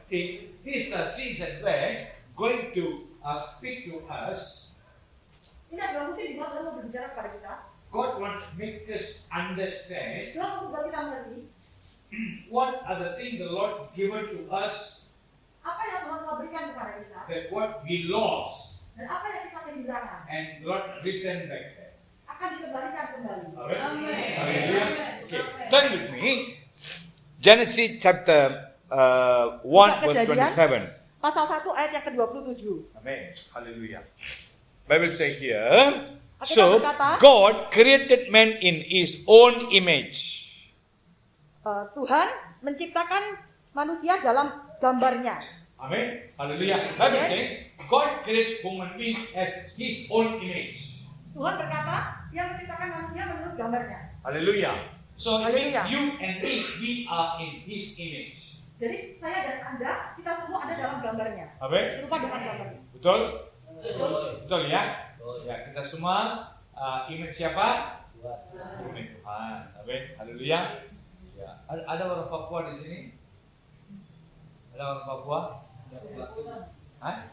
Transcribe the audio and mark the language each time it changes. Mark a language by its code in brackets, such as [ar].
[en] See, this is the season where going to speak to us. [id] Ini adalah musim di mana Tuhan mau berbicara kepada kita. [en] God want to make us understand [id] Tuhan mau membuat kita mengerti [en] what are the things the Lord given to us [id] apa yang Tuhan mau berikan kepada kita [en] that what we lost [id] dan apa yang kita kehilangan [en] and Lord return back there. [id] akan dikembalikan kembali. [en] Amen. Hallelujah. Okay, turn with me. Genesis chapter 1 verse 27. [id] Pasal 1 ayat yang ke-27. [en] Amen. Hallelujah. Bible say here, so [id] berkata, [en] God created man in his own image. [id] Tuhan menciptakan manusia dalam gambarnya. Amen. Hallelujah. [en] Bible say God created human being as his own image. [id] Tuhan berkata, Dia menciptakan manusia menurut gambarnya. [en] Hallelujah. So it means Hallelujah. you and me, we are in his image. [id] Jadi saya dan Anda, kita semua ada dalam gambarnya. Amen. Serupa dengan gambarnya. Betul? Betul ya? Ya, kita semua image siapa? Image Tuhan. Amen. Haleluya. Ya, ada orang Papua di sini? Ada orang Papua? Hah?